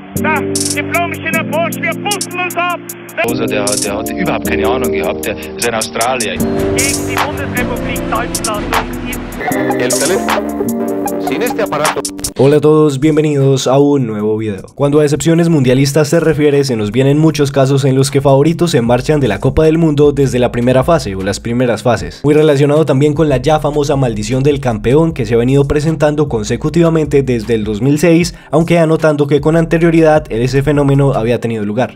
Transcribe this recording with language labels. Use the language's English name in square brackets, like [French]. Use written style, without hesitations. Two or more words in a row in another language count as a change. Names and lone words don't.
[German] Da, diplomischer Bursch, wir pusten uns ab. Der hat überhaupt keine Ahnung gehabt, der ist ein Australier. Gegen die Bundesrepublik Deutschland und [Spanish] El teléfono. Sin este aparato. Hola a todos, bienvenidos a un nuevo video. Cuando a decepciones mundialistas se refiere, se nos vienen muchos casos en los que favoritos se marchan de la Copa del Mundo desde la primera fase o las primeras fases. Muy relacionado también con la ya famosa maldición del campeón que se ha venido presentando consecutivamente desde el 2006, aunque anotando que con anterioridad ese fenómeno había tenido lugar.